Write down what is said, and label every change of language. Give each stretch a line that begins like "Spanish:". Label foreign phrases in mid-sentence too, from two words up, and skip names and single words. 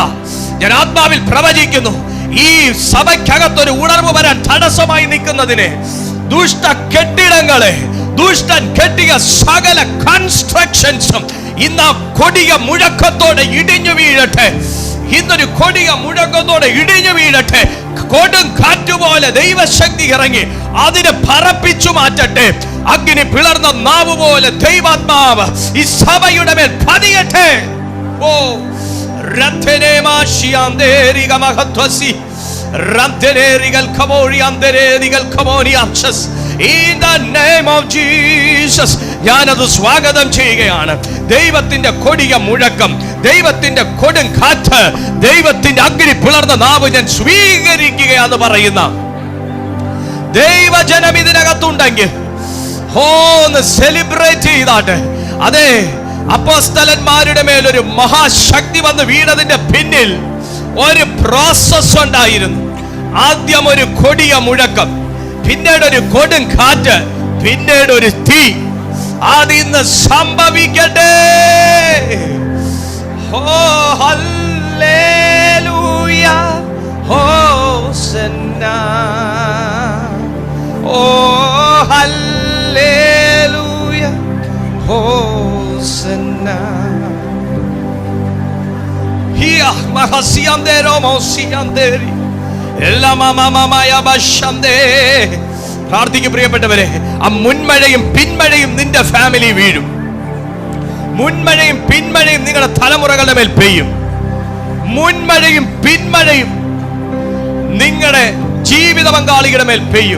Malayalam: ഞാൻ ആത്മാവിൽ പ്രവചിക്കുന്നു, ഈ സഭയ്ക്കകത്തൊരു ഉണർവ് വരാൻ തടസ്സമായി നിൽക്കുന്നതിനെ, ദുഷ്ട കെട്ടിടങ്ങളെ, ദുഷ്ടൻ കെട്ടിയ സകല കൺസ്ട്രക്ഷൻസും ഇന്ന് കൊടിയ മുഴക്കത്തോടെ ഇടിഞ്ഞു വീഴട്ടെ. ഇന്നൊരു കൊടിയ മുഴക്കത്തോടെ ഇടിഞ്ഞു വീഴട്ടെ. കൊടും കാറ്റുപോലെ ദൈവശക്തി ഇറങ്ങി അതിനെ പറപ്പിച്ചു മാറ്റട്ടെ. അഗ്നി പിളർന്ന നാവ് പോലെ ദൈവാത്മാവ് ഈ സഭയുടെ മേൽ പതിയട്ടെ.
English: ഓ In the name of Jesus,
Malayalam: ഞാനത് സ്വാഗതം ചെയ്യുകയാണ്. ദൈവത്തിന്റെ കൊടിയ മുഴക്കം, ദൈവത്തിന്റെ കൊടും കാറ്റ്, ദൈവത്തിന്റെ അഗ്നി പിളർന്ന നാവ് ഞാൻ സ്വീകരിക്കുകയാന്ന് പറയുന്ന ദൈവജനം ഇതിനകത്തുണ്ടെങ്കിൽ ഒന്ന് സെലിബ്രേറ്റ് ചെയ്താട്ടെ. അതെ, അപ്പോസ്തലന്മാരുടെ മേൽ ഒരു മഹാശക്തി വന്ന് വീണതിന്റെ പിന്നിൽ ഒരു പ്രോസസ് ഉണ്ടായിരുന്നു. ആദ്യം ഒരു കൊടിയ മുഴക്കം, പിന്നീട് ഒരു കൊടും കാറ്റ്, പിന്നീട് ഒരു തീ. അതിന്ന് സംഭവിക്കട്ടെ.
English: Oh, hallelujah, Hosanna. Oh, hallelujah, Hosanna. Here, mahasiandero mosianderi, ella mama ya bashande.
Malayalam: പ്രാർത്ഥിക്കു പ്രിയപ്പെട്ടവരെ, ആ മുൻമഴയും പിന്മഴയും നിന്റെ ഫാമിലി വീഴും. മുൻമഴയും പിന്മഴയും നിങ്ങളുടെ തലമുറകളുടെ മേൽ പെയ്യും. മുൻമഴയും പിന്മഴയും നിങ്ങളുടെ ജീവിത പങ്കാളികളുടെ മേൽ പെയ്യും.